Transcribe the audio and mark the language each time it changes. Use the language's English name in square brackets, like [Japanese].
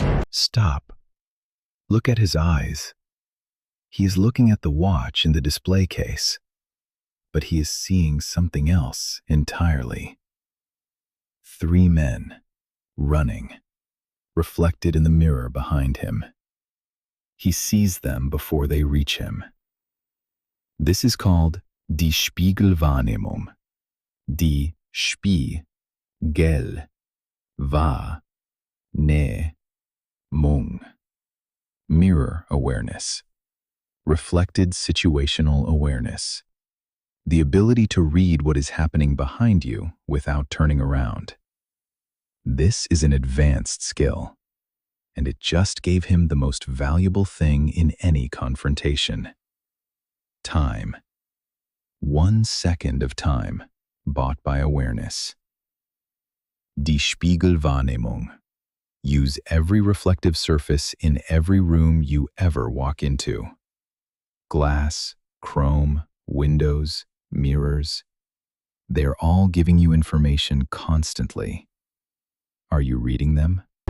[English] Stop. Look at his eyes. He is looking at the watch in the display case, but he is seeing something else entirely. 3 men, running, reflected in the mirror behind him. He sees them before they reach him. This is called die Spiegelwahrnehmung. [German] Die Spiegelwahrnehmung. [English] Mirror awareness. Reflected situational awareness. The ability to read what is happening behind you without turning around. This is an advanced skill, and it just gave him the most valuable thing in any confrontation. Time. 1 second of time, bought by awareness. [German] Die Spiegelwahrnehmung. [English] Use every reflective surface in every room you ever walk into. Glass, chrome, windows, mirrors. They're all giving you information constantly. Are you reading them?